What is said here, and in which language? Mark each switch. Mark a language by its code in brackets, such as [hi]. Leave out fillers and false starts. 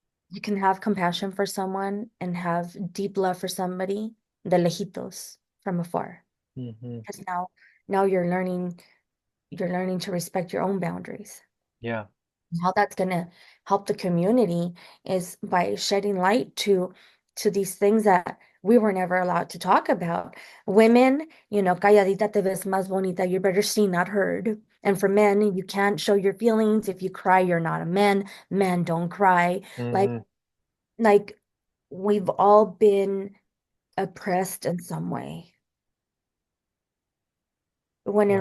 [en] You can have compassion for someone and have deep love for somebody [es] de lejitos [en] from afar. mm-hmm. Because now you're learning to respect your own boundaries. Yeah. How that's going to help the community is by shedding light to these things that we were never allowed to talk about. [es] Women, calladita te ves más bonita. [en] You're better seen, not heard. And for men, you can't show your feelings. If you cry, you're not a man. Men don't cry. Like, Mm-hmm. like we've all been oppressed in some way. When in